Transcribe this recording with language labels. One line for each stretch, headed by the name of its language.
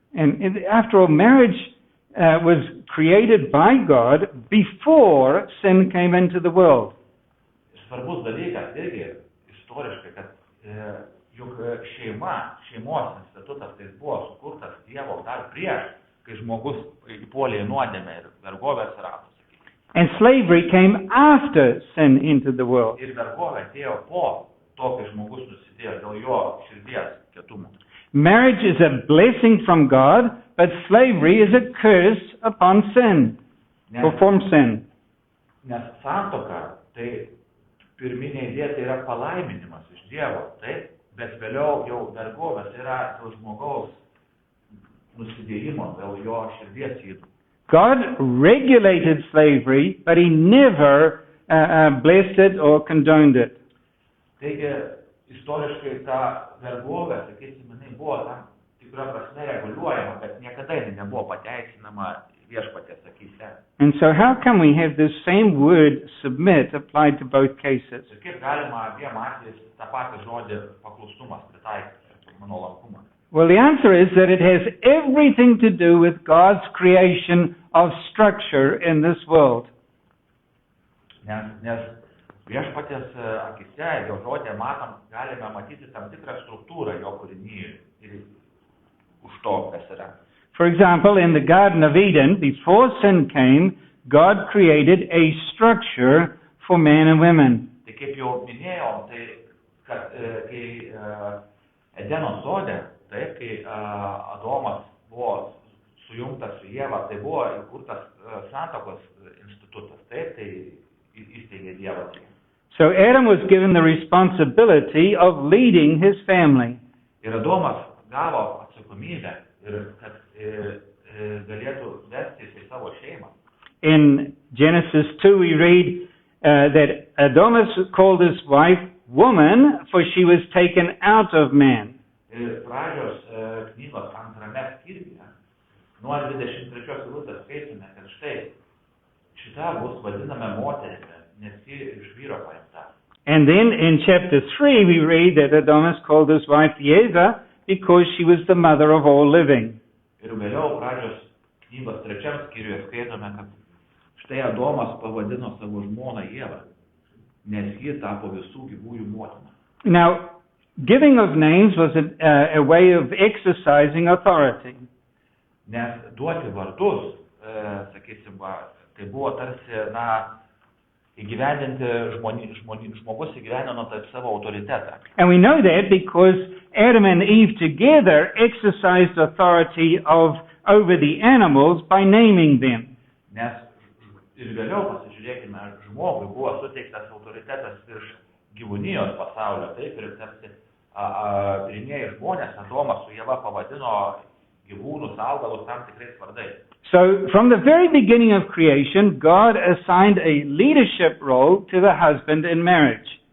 English: And after all, marriage was created by God before sin came into the world.
Lithuanian: Svarbus dalykas irgi istoriškai, kad juk šeimos institutas tai buvo sukurtas Dievo dar prieš, kai žmogus įpuolė į nuodėmę ir vergovės ratus.
English: And slavery came after sin entered the world.
Lithuanian: Ir vergovė atėjo po to, kai žmogus nusidėjo dėl jo širdies kietumo.
English: Marriage is a blessing from God, but slavery is a curse upon sin, or from sin.
Lithuanian: Nes santuoka, tai pirminė idėja tai yra palaiminimas iš Dievo, taip, bet vėliau jau vergovės yra dėl žmogaus nusidėjimo, dėl jo širdies ydų.
English: God regulated slavery, but he never blessed it or condoned it.
Lithuanian: Taigi, istoriškai ta vergovė, sakysim, jinai buvo tam tikra prasme reguliuojama, bet niekada jinai nebuvo pateisinama viešpaties akyse.
English: And so how can we have this same word submit applied to both cases?
Lithuanian: Ir kaip galima abiem atvejais tą patį žodį paklustumas pritaikyti, nuolankumą?
English: Well, the answer is that it has everything to do with God's creation of structure in this world.
Lithuanian: Nes viešpaties akise, jo žodė galime matyti tam tikrą struktūrą jo kūrinyje ir už to, kas yra.
English: For example, in the Garden of Eden, before sin came, God created a structure for men and women.
Lithuanian: Tai kaip jau minėjom, tai kad kai Edeno sode, taip, kai Adomas buvo sujungtas su Ieva, tai buvo įkurtas santuokos institutas, taip, tai įsteigė Dievas.
English: So Adam was given the responsibility of leading his family.
Lithuanian: Ir Adomas gavo atsakomybę, kad galėtų vestis į savo šeimą.
English: In Genesis 2 we read that Adonis called his wife woman, for she was taken out of man.
Lithuanian: Ir pradžios knygos antrame skyriuje, nuo 23 eilutės skaitome, kad štai šita bus vadinama moterimi, nes ji iš vyro paimta.
English: And then in chapter 3 we read that Adonis called his wife Eva because she was the mother of all living.
Lithuanian: Ir vėliau pradžios knygos 3 skyriuje skaitome, kad štai Adomas pavadino savo žmoną Ievą, nes ji tapo visų gyvųjų motina.
English: Now, giving of names was a way of exercising authority.
Lithuanian: Nes duoti vardus, sakysim, tai buvo tarsi, įgyvendinti žmogus įgyvendino taip savo autoritetą.
English: And we know that because Adam and Eve together exercised authority over the animals by naming them.
Lithuanian: Nes ir vėliau pasižiūrėkime, žmogui buvo suteiktas autoritetas virš gyvūnijos pasaulio, taip, ir tarsi pirmieji žmonės, Adomas su Ieva pavadino gyvūnus, augalus tam tikrais vardais.
English: So, from the very beginning of creation, God assigned a leadership role to the husband in marriage.